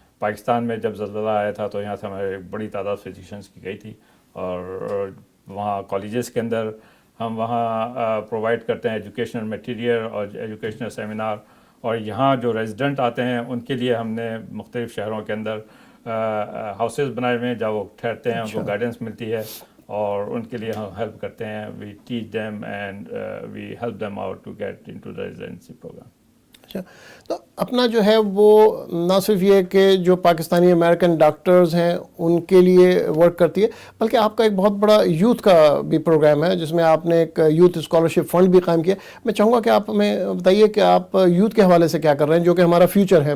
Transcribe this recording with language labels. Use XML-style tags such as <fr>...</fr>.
<ur>پاکستان میں جب زلزلہ آیا تھا تو یہاں سے ہمارے بڑی تعداد فزیشینز کی گئی تھی, اور وہاں کالجز کے اندر ہم وہاں پرووائڈ کرتے ہیں ایجوکیشنل میٹیریل اور ایجوکیشنل سیمینار. اور یہاں جو ریزیڈنٹ آتے ہیں ان کے لیے ہم نے مختلف شہروں کے اندر ہاؤسز بنائے ہوئے ہیں جہاں وہ ٹھہرتے ہیں, ان کو گائیڈنس ملتی ہے, اور ان کے لیے ہم ہیلپ کرتے ہیں.</ur> <en>We teach them and we help them out to get into the residency program.</en> <ur>اچھا, تو اپنا جو ہے وہ نہ صرف یہ کہ جو پاکستانی امریکن ڈاکٹرز ہیں ان کے لیے ورک کرتی ہے, بلکہ آپ کا ایک بہت بڑا یوتھ کا بھی پروگرام ہے جس میں آپ نے ایک یوتھ اسکالرشپ فنڈ بھی قائم کیا. میں چاہوں گا کہ آپ ہمیں بتائیے کہ آپ یوتھ کے حوالے سے کیا کر رہے ہیں, جو کہ ہمارا فیوچر ہے.</ur>